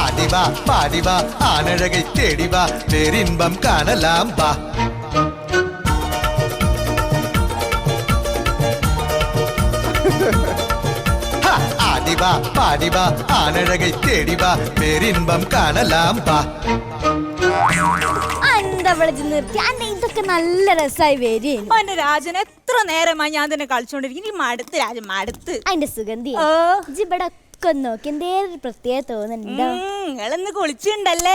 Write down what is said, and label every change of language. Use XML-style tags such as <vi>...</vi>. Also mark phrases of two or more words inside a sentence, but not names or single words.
<ta>ஆடிவா பாடிவா ஆனழகை தேடிவா பேரின்பம் காணலாம் வா. ஆடிவா பாடிவா ஆனழகை தேடிவா பேரின்பം காணலாம் வா.</ta> <ml>ഇതൊക്കെ നല്ല രസമായി വരും. രാജൻ എത്ര നേരമായി ഞാൻ തന്നെ കളിച്ചോണ്ടിരിക്കും. മടുത്ത് രാജൻ മടുത്ത്. അതിന്റെ സുഗന്ധി ഇവിടെ നോക്കി എന്തേലും പ്രത്യേക തോന്നുന്നുണ്ടോ? നിങ്ങളൊന്ന് കുളിച്ചിണ്ടല്ലേ?</ml>